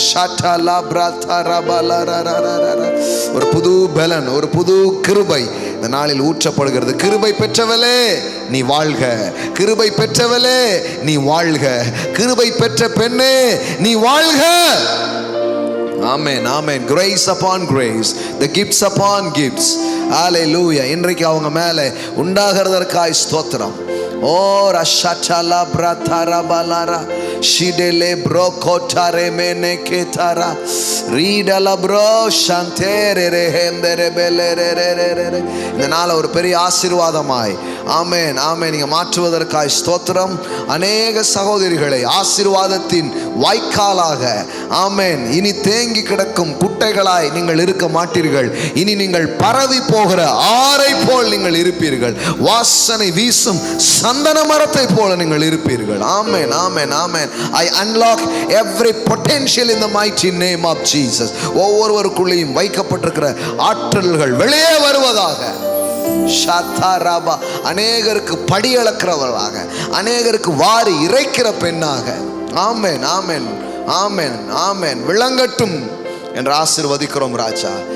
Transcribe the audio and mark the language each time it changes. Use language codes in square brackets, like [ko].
[ta] ஷட்டலா பிரதா ரபலரரரரர. ஒரு புது பலன், ஒரு புது கிருபை இந்த நாளில் ஊற்றப்படுகிறது. கிருபை பெற்றவளே நீ வாழ்க, கிருபை பெற்றவளே நீ வாழ்க, கிருபை பெற்ற பெண்ணே நீ வாழ்க. ஆமென், ஆமென். [en] Grace upon grace, the gifts upon gifts. [ta] ஹல்லேலூயா. இன்றைக்கு அவங்க மேலே உண்டாகிறதற்காய் ஸ்தோத்திரம். ஓ ரஷட்டலா பிரதா பலரா ஷிடலே ப்ரோ கோட்டாரே மேனே கேதாரா ரீடலா ப்ரோ ஷாந்தேரே ரெஹேந்தரே பெலரே. இந்த நாள் ஒரு பெரிய ஆசீர்வாதமாய் ஆமென், ஆமென் நீங்க மாற்றுவதற்காய் ஸ்தோத்திரம். அநேக சகோதரிகளை ஆசீர்வாதத்தின் வாய்க்காலாக ஆமென் இனி தேங்கி கிடக்கும் குட்டைகளாய் நீங்கள் இருக்க மாட்டீர்கள். இனி நீங்கள் பரவி போகிற ஆறை போல் நீங்கள் இருப்பீர்கள். வாசனை வீசும் சந்தன மரத்தை போல நீங்கள் இருப்பீர்கள். ஆமென், ஆமென், ஆமென். [en] I unlock every potential in the mighty name of Jesus. [ta] ஒவ்வொருவருக்குள்ளேயும் வைக்கப்பட்டிருக்கிற ஆற்றல்கள் வெளியே வருவதாக. ஷாத்தாராபா. அநேகருக்கு படி அளக்கிறவர்களாக, அநேகருக்கு வாரி இறைக்கிற பெண்ணாக. ஆமென், ஆமென், ஆமென், ஆமென். விளங்கட்டும் என்று ஆசீர்வதிக்கிறோம் ராஜா.